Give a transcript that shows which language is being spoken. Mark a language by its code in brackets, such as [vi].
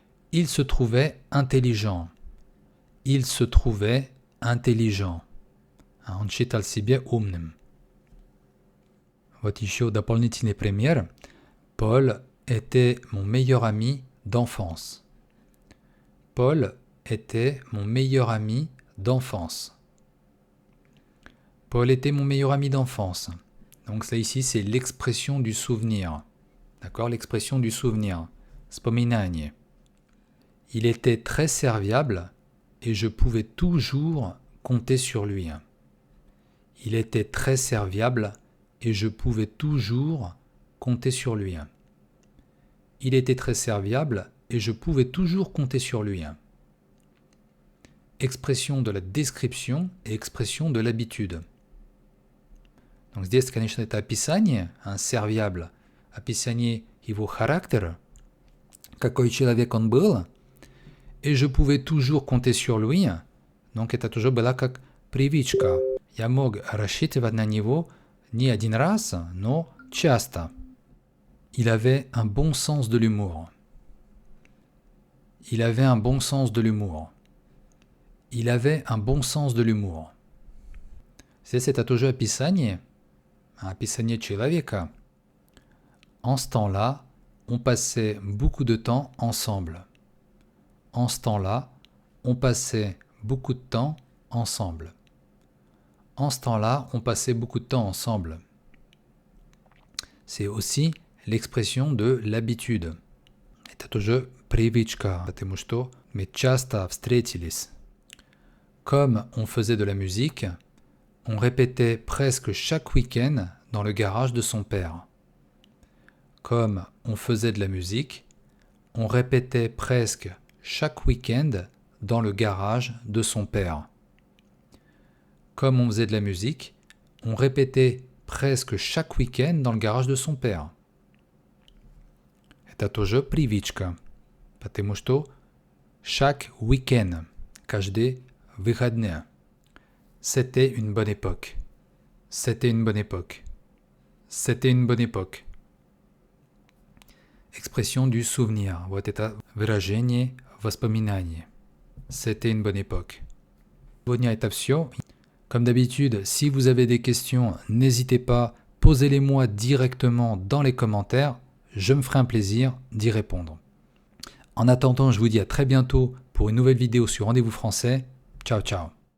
[fr] Il se trouvait intelligent. Il se trouvait intelligent. [ru] Он считал себя умным. Вот еще дополнительный пример. [fr] Paul était mon meilleur ami d'enfance. Paul était mon meilleur ami d'enfance. Paul était mon meilleur ami d'enfance. Donc ça ici, c'est l'expression du souvenir. D'accord? L'expression du souvenir. [ru] Вспоминание. [fr] Il était très serviable et je pouvais toujours compter sur lui. Il était très serviable et je pouvais toujours compter sur lui. Il était très serviable et je pouvais toujours compter sur lui. Expression de la description et expression de l'habitude. Donc [ru] здесь, конечно, это описание, serviable, описание его характера, какой человек он был, [fr] et je pouvais toujours compter sur lui. Donc [ru] это тоже была как привычка. Я мог рассчитывать на него не один раз, но часто. [fr] Il avait un bon sens de l'humour. Il avait un bon sens de l'humour. Il avait un bon sens de l'humour. [ru] Здесь это тоже описание человека. [fr] En ce temps-là, on passait beaucoup de temps ensemble. En ce temps-là, on passait beaucoup de temps ensemble. En ce temps-là, on passait beaucoup de temps ensemble. C'est aussi l'expression de l'habitude. [ru] Это тоже привычка, потому что мы часто встретились. [fr] Comme on faisait de la musique, on répétait presque chaque week-end dans le garage de son père. Comme on faisait de la musique, on répétait presque chaque week-end dans le garage de son père. Comme on faisait de la musique, on répétait presque chaque week-end dans le garage de son père. [ru] Это тоже привычка, потому что [fr] chaque week-end, [ru] каждый выходные. [fr] C'était une bonne époque. C'était une bonne époque. C'était une bonne époque. Expression du souvenir. [ru] Вот это выражение воспоминания. [fr] C'était une bonne époque. [ru] Сегодня это все. [fr] Comme d'habitude, si vous avez des questions, n'hésitez pas, posez-les-moi directement dans les commentaires. Je me ferai un plaisir d'y répondre. En attendant, je vous dis à très bientôt pour une nouvelle vidéo sur Rendez-vous Français. Ciao, ciao.